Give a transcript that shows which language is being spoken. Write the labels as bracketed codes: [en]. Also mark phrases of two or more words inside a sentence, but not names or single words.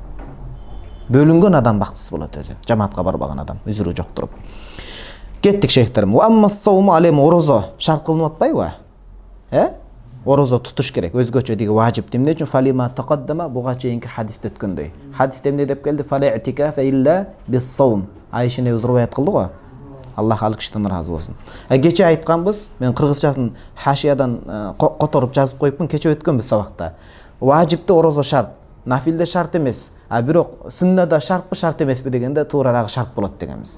[ky] Бөлүнгөн адам бактысыз болот өзү. Жамаатка барбаган адам үзүрү жок туруп. Кеттик шейхтерим. [ar] وأما الصوم ألم, [ky] орозо шарт кылынып атпайбы? Орозо тутуш керек. Өзгөчө деги важип. Эмне үчүн? [ar] فلما تقدم, [ky] буга чейинки хадисте өткөндөй. Хадисте эмне деп келди? [ar] فلا اعتكاف إلا بالصوم. [ky] Айша эне риваят кылды го. Аллах ал кишиден разы болсун. Кече айтканбыз, мен кыргызчасын хашиядан которуп жазып коюпмун, кече өткөнбүз сабакта. Важипте орозо шарт, нафилде шарт эмес. Бирок сүннөдө шартпы, шарт эмеспи дегенде туурарагы шарт болот дегенбиз.